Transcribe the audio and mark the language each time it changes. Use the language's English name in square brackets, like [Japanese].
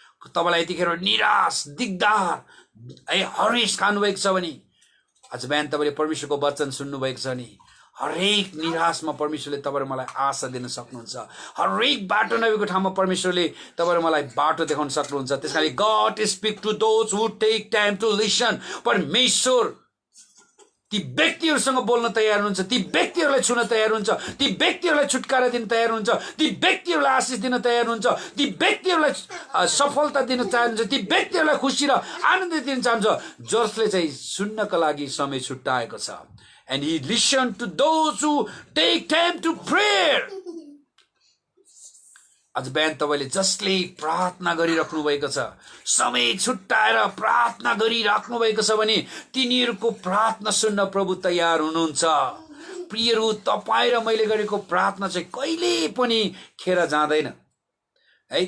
[Nepali] तपाईँलाई यतिखेर निराश, दिगदार, हरेस खानुभएको छ भने आज बिहान तपाईँले परमेश्वरको वचन सुन्नुभएको छ नि हरेक निराशमा परमेश्वरले तपाईँ र मलाई आशा दिन सक्नुहुन्छ। हरेक बाटो नभएको ठाउँमा परमेश्वरले तपाईँ र मलाई बाटो देखाउन सक्नुहुन्छ। त्यस कारण [English] God speak to those who take time to listen. [Nepali] परमेश्वर ती व्यक्तिहरूसँग बोल्न तयार हुनुहुन्छ, ती व्यक्तिहरूलाई छुन तयार हुन्छ, ती व्यक्तिहरूलाई छुटकारा दिन तयार हुन्छ, ती व्यक्तिहरूलाई आशिष दिन तयार हुन्छ, ती व्यक्तिहरूलाई सफलता दिन चाहनुहुन्छ, ती व्यक्तिहरूलाई खुसी र आनन्द दिन चाहन्छ जसले चाहिँ सुन्नका लागि समय छुट्याएको छ। [English] And he listened to those who take time to prayer. [Nepali] आज बिहान तपाईँले जसले प्रार्थना गरिराख्नु भएको छ, समय छुट्याएर प्रार्थना गरिराख्नु भएको छ भने तिनीहरूको प्रार्थना सुन्न प्रभु तयार हुनुहुन्छ। प्रियहरू, तपाईँ र मैले गरेको प्रार्थना चाहिँ कहिले पनि खेर जाँदैन है।